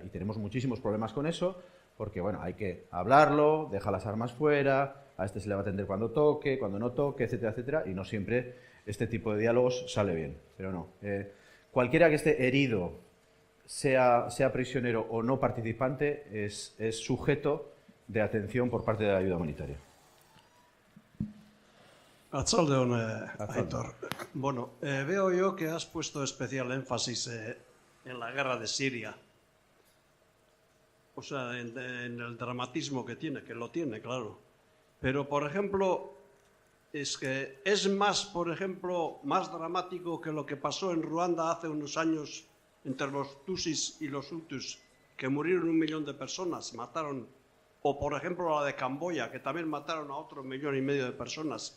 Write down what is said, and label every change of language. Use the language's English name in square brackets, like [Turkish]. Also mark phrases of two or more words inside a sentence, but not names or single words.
[Spanish] Y tenemos muchísimos problemas con eso, porque bueno, hay que hablarlo, deja las armas fuera, a este se le va a atender cuando toque, cuando no toque, etcétera, etcétera, y no siempre este tipo de diálogos sale bien. Pero no, cualquiera que esté herido, sea prisionero o no participante, es sujeto de atención por parte de la ayuda humanitaria. [Basque] Arratsaldeon, Aitor. [Spanish] Bueno, veo yo que has puesto especial énfasis en la guerra de Siria. O sea, en el dramatismo que tiene, que lo tiene, claro. Pero, por ejemplo, es que es más, por ejemplo, más dramático que lo que pasó en Ruanda hace unos años entre los Tutsis y los Hutus, que murieron 1 millón de personas, mataron, o por ejemplo la de Camboya, que también mataron a otro 1,5 millones de personas.